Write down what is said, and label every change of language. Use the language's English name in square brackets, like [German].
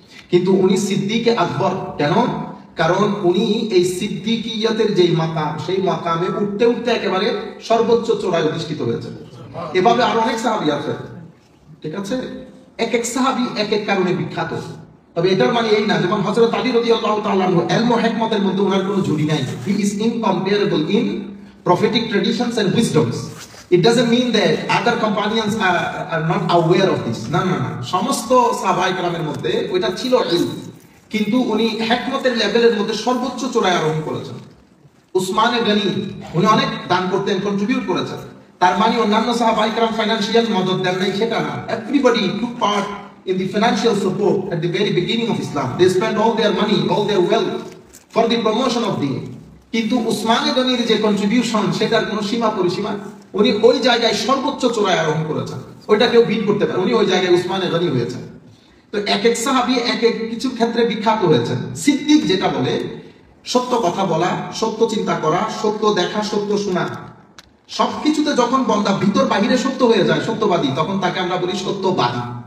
[Bangla] কিন্তু উনি সিদ্দিকে আকবর কেন? কারণ উনি এই সিদ্দিকিয়াতের যেই মাকাম, সেই মাকামে উঠতে উঠতে একেবারে সর্বোচ্চ চূড়ায় অধিষ্ঠিত হয়েছে। এভাবে আরো অনেক সাহাবী আছে, ঠিক আছে? এক এক সাহাবী এক এক কারণে বিখ্যাত। তবে এটার মানে এই না, যেমন হযরত আলী রাদিয়াল্লাহু তাআলা আনহু ইলম ও হিকমতের মধ্যে ওনার কোনো জুড়ি নাই। [English] He is incomparable in prophetic traditions and wisdoms. It doesn't mean that other companions are not aware of this. [Bangla] না না না, সমস্ত সাহাবায়ে কেরামের মধ্যে ওইটা ছিল ইলম, কিন্তু উনি হিকমতের লেভেলের মধ্যে সর্বোচ্চ চূড়ায় আরোহণ করেছেন। উসমানে গনি উনি অনেক দান করতেন, কন্ট্রিবিউট করেছেন। তার মানে অন্যান্য সাহাবায়ে কেরাম ফাইনান্সিয়াল মদদ দেন নাই সেটা না। [English] Everybody took part in the financial support at the very beginning of Islam. They spent all their money, all their wealth for the promotion of deen. [Bangla] কিন্তু উসমানে গনির যে কন্ট্রিবিউশন, সেটার কোনো সীমা পরিসীমা, উনি ওই জায়গায় সর্বোচ্চ চূড়ায় আরোহণ করেছেন। ওইটা কেউ বিট করতে পারে, উনি ওই জায়গায় উসমানে গনি হয়েছেন। তো এক এক সাহাবী এক এক কিছু ক্ষেত্রে বিখ্যাত হয়েছেন। সিদ্দিক যেটা বলে, সত্য কথা বলা, সত্য চিন্তা করা, সত্য দেখা, সত্য শোনা, সবকিছুতে যখন বন্দা ভিতর বাহিরে সত্য হয়ে যায়, সত্যবাদী, তখন তাকে আমরা বলি সত্যবাদী।